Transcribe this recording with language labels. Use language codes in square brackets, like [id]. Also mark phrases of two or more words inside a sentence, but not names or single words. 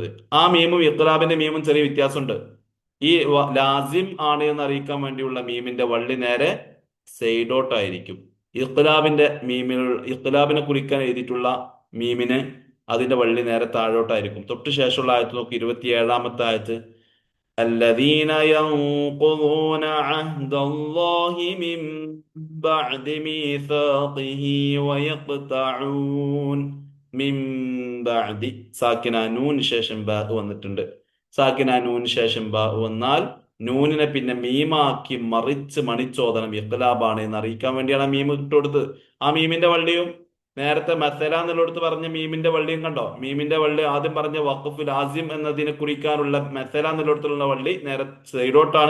[ml] ആ മീമും ഇഖ്ലാബിന്റെ മീമും ചെറിയ വ്യത്യാസമുണ്ട്. ഈ ലാസിം ആണ് എന്ന് അറിയിക്കാൻ വേണ്ടിയുള്ള മീമിന്റെ വള്ളി നേരെ സൈഡോട്ടായിരിക്കും. ഇഖ്ലാബിന്റെ മീമിൽ ഇഖ്ലാബിനെ കുറിക്കാൻ എഴുതിയിട്ടുള്ള മീമിന് അതിന്റെ വള്ളി നേരെ താഴോട്ടായിരിക്കും. തൊട്ട് ശേഷമുള്ള ആയത്ത് നോക്കി, 27-ാമത്തെ ആയത്ത്. [ar] الذين ينقضون عهد الله من بعد ميثاقه ويقطعون من بعد [ml] സാക്കിന നൂന് ശേഷം ബാ വന്നിട്ടുണ്ട്. സാക്കിന നൂന് ശേഷം ബാ വന്നാൽ നൂനിനെ പിന്നെ മീമാക്കി മറിച്ച് മണിച്ചോദനം ഇഖ്ലാബാണ് എന്ന് അറിയിക്കാൻ വേണ്ടിയാണ് ആ മീം ഇട്ടുകൊടുത്തത്. ആ മീമിന്റെ വള്ളിയും നേരത്തെ മസല എന്നുള്ളടുത്ത് പറഞ്ഞ മീമിന്റെ വള്ളിയും കണ്ടോ? മീമിന്റെ വള്ളി ആദ്യം പറഞ്ഞ [ar] وقف لازم [ml] എന്നതിനെ കുറിക്കാനുള്ള മസല എന്നുള്ളടത്തുള്ള വള്ളി നേരെ സൈഡോട്ടാണ്.